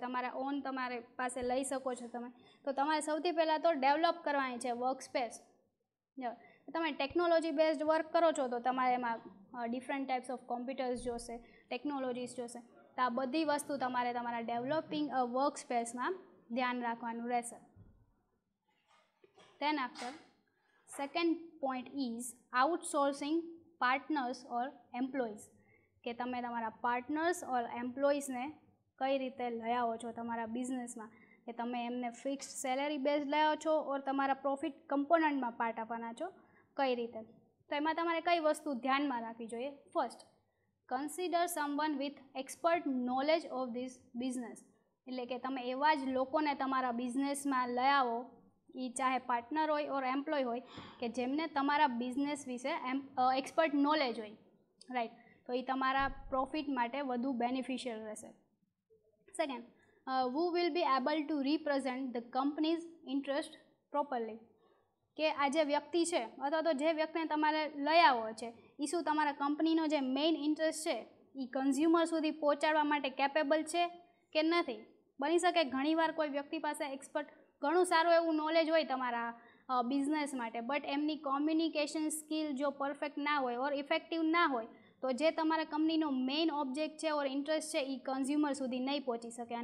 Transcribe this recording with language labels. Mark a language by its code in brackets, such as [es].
[gu] તમારા ઓન તમારે પાસે લઈ શકો છો તમે. તો તમારે સૌથી પહેલાં તો ડેવલપ કરવાની છે વર્ક સ્પેસ. તમે ટેકનોલોજી બેઝડ વર્ક કરો છો તો તમારે એમાં ડિફરન્ટ ટાઈપ્સ ઓફ કોમ્પ્યુટર્સ જોશે, ટેકનોલોજીસ જોશે. તો આ બધી વસ્તુ તમારે તમારા ડેવલપિંગ અ વર્ક સ્પેસમાં ધ્યાન રાખવાનું રહેશે. [en] Then after, second point is outsourcing partners or employees. [gu] કે તમે તમારા પાર્ટનર્સ ઓર એમ્પ્લોઈઝને કઈ રીતે લઈ આવો છો તમારા બિઝનેસમાં, કે તમે એમને ફિક્સ સેલેરી બેઝ લઈ આવો છો ઓર તમારા પ્રોફિટ કમ્પોનન્ટમાં પાર્ટ આપવાના છો, કઈ રીતે. તો એમાં તમારે કઈ વસ્તુ ધ્યાનમાં રાખવી જોઈએ. First, [en] Consider someone with expert knowledge of this business. [gu] એટલે કે તમે એવા જ લોકોને તમારા બિઝનેસમાં લઈ આવો, એ ચાહે પાર્ટનર હોય ઓર એમ્પ્લોય હોય, કે જેમને તમારા બિઝનેસ વિશે એક્સપર્ટ નોલેજ હોય, રાઈટ. તો એ તમારા પ્રોફિટ માટે વધુ બેનિફિશિયલ રહેશે. [en] Second, who will be able to represent the company's interest properly. [gu] કે આ જે વ્યક્તિ છે અથવા તો જે વ્યક્તિને તમારે લઈ આવો છે એ શું તમારા કંપનીનો જે મેઇન ઇન્ટરેસ્ટ છે એ કન્ઝ્યુમર સુધી પહોંચાડવા માટે કેપેબલ છે કે નથી. બની શકે ઘણીવાર કોઈ વ્યક્તિ પાસે એક્સપર્ટ ઘણું સારું એવું નોલેજ હોય તમારા બિઝનેસ માટે, બટ એમની કોમ્યુનિકેશન સ્કિલ જો પરફેક્ટ ના હોય ઓર ઇફેક્ટિવ ના હોય તો જે તમારા કંપનીનો મેઇન ઓબ્જેક્ટ છે ઓર ઇન્ટરેસ્ટ છે એ કન્ઝ્યુમર સુધી નહીં પહોંચી શકે.